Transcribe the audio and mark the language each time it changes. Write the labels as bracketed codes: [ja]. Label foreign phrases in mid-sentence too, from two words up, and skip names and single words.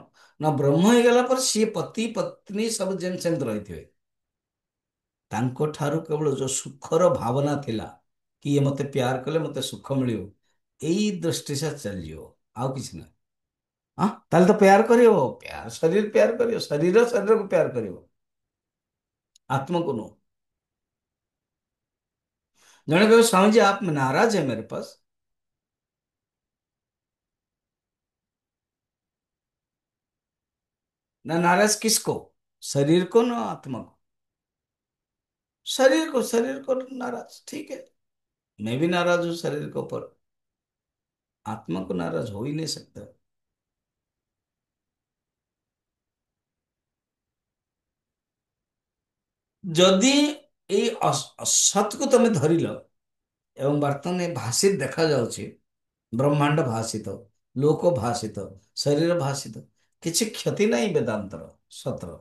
[or] ନା ବ୍ରହ୍ମ ହେଇଗଲା ପରେ ସିଏ ପତି ପତ୍ନୀ ସବୁ ଯେମିତି ସେମିତି ରହିଥିବେ। ତାଙ୍କ ଠାରୁ କେବଳ ଯୋଉ ସୁଖର ଭାବନା ଥିଲା, କି ଇଏ ମତେ ପ୍ୟାର କଲେ ମତେ ସୁଖ ମିଳିବ, ଏଇ ଦୃଷ୍ଟି ସେ ଚାଲିଯିବ, ଆଉ କିଛି ନାହିଁ। ହଁ ତାହେଲେ ତ ପ୍ୟାର କରିବ, ପ୍ୟାର ଶରୀର ପ୍ୟାର କରିବ, ଶରୀର ଶରୀରକୁ ପ୍ୟାର କରିବ, [hi] आत्मा को नो। जने कहो स्वामी जी आप नाराज है मेरे पास। ना नाराज किसको? शरीर को ना आत्मा को? शरीर को, शरीर को नाराज, ठीक है। मैं भी नाराज हूं शरीर के ऊपर, आत्मा को नाराज हो ही नहीं सकता। [or] ଯଦି ଏଇ ଅସତକୁ ତମେ ଧରିଲ ଏବଂ ବର୍ତ୍ତମାନ ଏ ଭାଷିତ ଦେଖାଯାଉଛି, ବ୍ରହ୍ମାଣ୍ଡ ଭାଷିତ, ଲୋକ ଭାଷିତ, ଶରୀର ଭାଷିତ, କିଛି କ୍ଷତି ନାହିଁ ବେଦାନ୍ତର, ସତର।